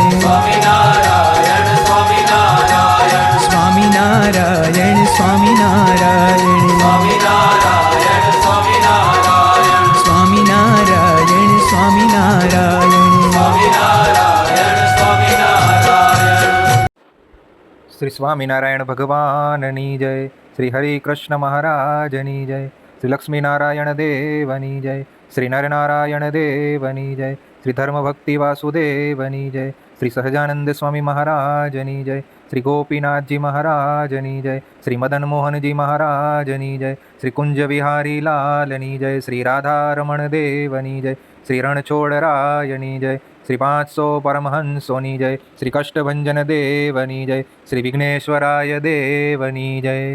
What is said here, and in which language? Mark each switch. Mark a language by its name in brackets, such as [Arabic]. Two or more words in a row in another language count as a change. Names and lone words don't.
[Gujarati] स्वामी नारायण स्वामी नारायण, स्वामी नारायण स्वामी नारायण, स्वामी नारायण स्वामी नारायण, स्वामी नारायण स्वामी नारायण, स्वामी नारायण स्वामी नारायण। શ્રી સ્વામિનારાયણ ભગવાનની જય, શ્રી હરિકૃષ્ણ મહારાજની જય, શ્રી લક્ષ્મીનારાયણ દેવની જય, શ્રી નરનારાયણ દેવની જય, શ્રી ધર્મભક્તિ વાસુદેવની જય, શ્રી સહજાનંદ સ્વામી મહારાજની જય, શ્રી ગોપીનાથજી મહારાજની જય, શ્રી મદન મોહનજી મહારાજની જય, શ્રી કુંજ વિહારી લાલની જય, શ્રી રાધારમણ દેવની જય, શ્રી રણછોડરાયની જય, શ્રી 500 પરમહંસોની જય, શ્રી કષ્ટભંજન દેવની જય, શ્રી વિઘ્નેશ્વરાય દેવની જય।